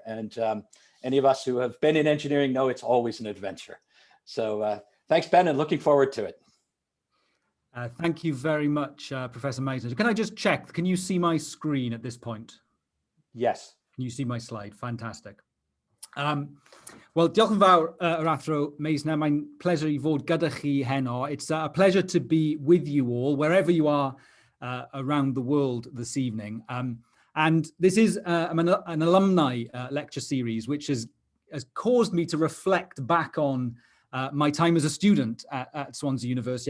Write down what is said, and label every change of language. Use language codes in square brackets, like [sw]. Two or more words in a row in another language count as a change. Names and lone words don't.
[en] And any of us who have been in engineering know it's always an adventure. So thanks, Ben, and looking forward to it. Thank you very much, Professor Meisner. Can I just check, can you see my screen at this point? Yes. Can you see my slide? Fantastic. Well, [cy] diolch yn fawr yr athro Meisner. Mae'n pleasure I fod gyda chi heno. [en] It's a pleasure to be with you all, wherever you are around the world this evening. And this is an alumni lecture series, which has caused me to reflect back on my time as a student at Swansea University.